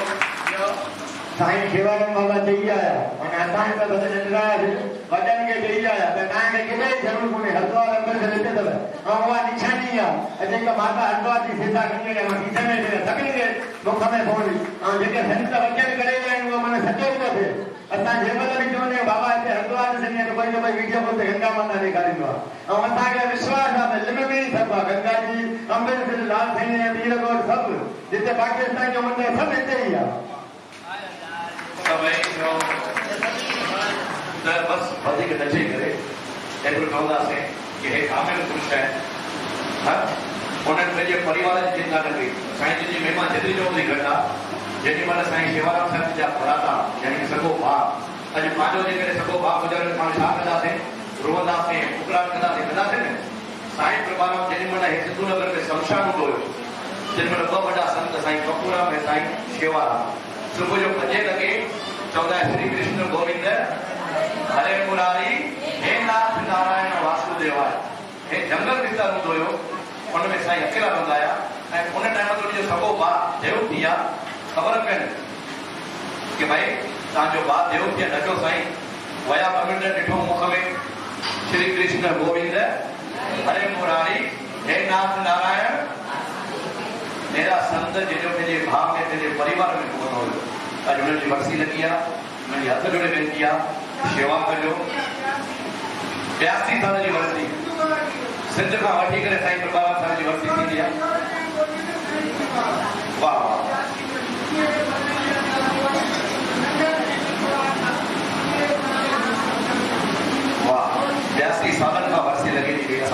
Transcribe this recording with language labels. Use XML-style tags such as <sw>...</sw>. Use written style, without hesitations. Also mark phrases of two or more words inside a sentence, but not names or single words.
<sd>साईं शेवाराम बाबा चई आया, माना असांखे त बसि नंढड़ा वॾनि खे चई आया त तव्हांखे केॾे ज़रूरु कोन्हे, हरिद्वार अमृतसर हिते अथव, ऐं उहा निशानी आहे। जेका माता हरिद्वार जी सेवा कंदी आहे, मां खीसे में सभिनी खे मुख में पवंदी, ऐं जेके संत वचन करे विया आहिनि उहा माना सचो थो थिए। असां जंहिं महिल बि चवंदा आहियूं बाबा हिते हरिद्वार ॾिसणी आहे, त कोई न कोई वीडियो कॉल ते गंगा माता ॾेखारींदो आहे, ऐं असांखे विश्वास आहे त लिम में ई सभु आहे। गंगा जी, अमृतसर, लाल साईं, पीरकोट, सभु जिते पाकिस्तान जो मंदर सभु हिते ई आहे। त बसि वधीक न चई करे एतिरो चवंदासीं कि हे कामिल पुरुष आहिनि, उन्हनि पंहिंजे परिवार जी चिंता न कई। साईं जी जी महिमा जेतिरी चवंदी घटि आहे। जेॾी महिल साईं शेवाराम साहिब जा भराता, यानी सॻो भाउ, अॼु पंहिंजो जेकॾहिं सॻो भाउ गुज़ारे पाण छा कंदासीं? रोअंदासीं, उकराट कंदासीं न? साईं प्रभाराम जेॾी महिल सिंधु नगर में शमशान हूंदो हुयो, तेॾी महिल 2 वॾा संत साईं कपूराम ऐं साईं शेवाराम सुबुह जो 5 लॻे चवंदा</sd> <sa>श्री कृष्ण गोविंद हरे मुरारी, हे नाथ नारायण वासुदेवाय।</sa> <sd>हे जंगल विस्तार हूंदो हुयो, हुन में साईं अकेला रहंदा हुया, ऐं उन टाइम ते जो सॻो भाउ देव थी आहे, ख़बर पवनि कि भाई तव्हांजो भाउ देव थी आहे, नचो साईं। वया 2 मिंट ॾिठो मुख में</sd> <sa>श्री कृष्ण गोविंद हरे मुरारी, हे नाथ नारायण।</sa> <sd>मेरा संत जो पंहिंजे भाउ में पंहिंजे परिवार में पहुतो हुयो। अॼु हुननि जी वरसी लॻी आहे, मुंहिंजी हथ जोड़े वेनती आहे, शेवा कजो। 82 साल जी वरसी सिंध खां वठी करे साईं प्रभाराम साहिब जी वरसी थींदी आहे। वाह वाह, 82 सालनि खां वरसी लॻी थी वई।</sd>